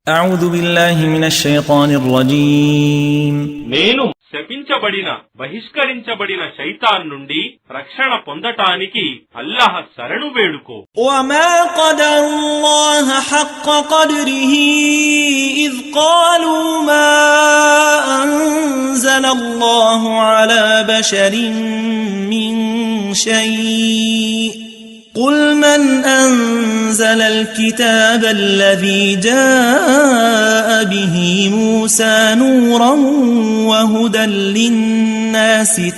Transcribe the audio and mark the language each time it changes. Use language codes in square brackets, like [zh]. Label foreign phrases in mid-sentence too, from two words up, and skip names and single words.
[ar] أعوذ بالله من الشيطان الرجيم [te] నేను శపించబడిన బహిష్కరించబడిన శైతాన్ నుండి రక్షణ పొందటానికి అల్లాహ్ శరణు వేడుకో. [ar] وما قدر الله حق قدره إذ قالوا ما أنزل الله على بشر من شيء قل من أنزل الكتاب الذي جاء به موسى نورا وهدى للناس